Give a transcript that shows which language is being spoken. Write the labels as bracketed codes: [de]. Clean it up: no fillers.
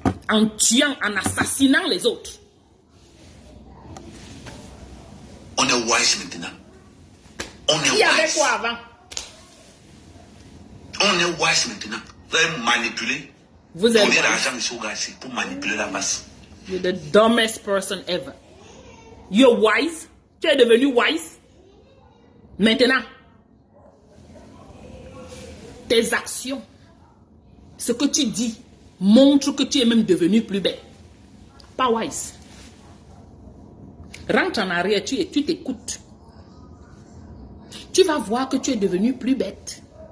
[fr] En tuant, en assassinant les autres. On est wise maintenant. Il y avait quoi avant? On est wise maintenant. Vous allez manipuler. Vous êtes l'argent ici pour manipuler la masse. [en] You're the dumbest person ever. You're wise. [fr] Tu es devenu wise. Maintenant, tes actions, ce que tu dis, montre que tu es même devenu plus belle. Pas wise. Rentre en arrière, tu t'écoutes. tu vas voir que tu es devenu plus bête.